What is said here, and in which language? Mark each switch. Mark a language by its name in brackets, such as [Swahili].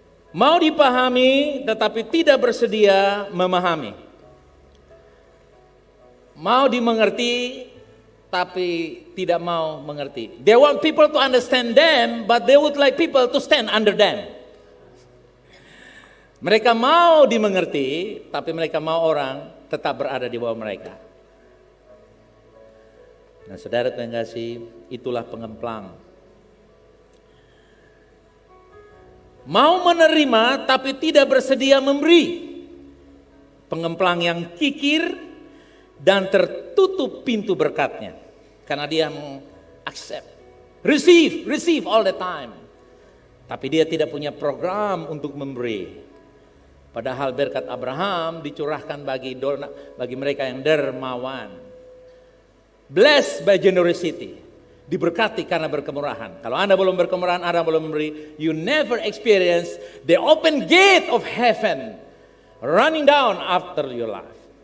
[Indonesian] Mau dipahami tetapi tidak bersedia memahami. Mau dimengerti tapi tidak mau mengerti. [English] They want people to understand them, but they would like people to stand under them. [Indonesian] Mereka mau dimengerti, tapi mereka mau orang tetap berada di bawah mereka. Nah, saudara yang kasih, itulah pengemplang. Mau menerima tapi tidak bersedia memberi. Pengemplang yang kikir dan tertutup pintu berkatnya. Karena dia mau [English] accept, receive all the time. [Indonesian] Tapi dia tidak punya program untuk memberi. Padahal berkat Abraham dicurahkan bagi mereka yang dermawan. [English] Blessed by generosity. [Indonesian] Diberkati karena berkemurahan. Kalau Anda belum berkemurahan, Anda belum memberi, [English] you never experience the open gate of heaven running down after your life.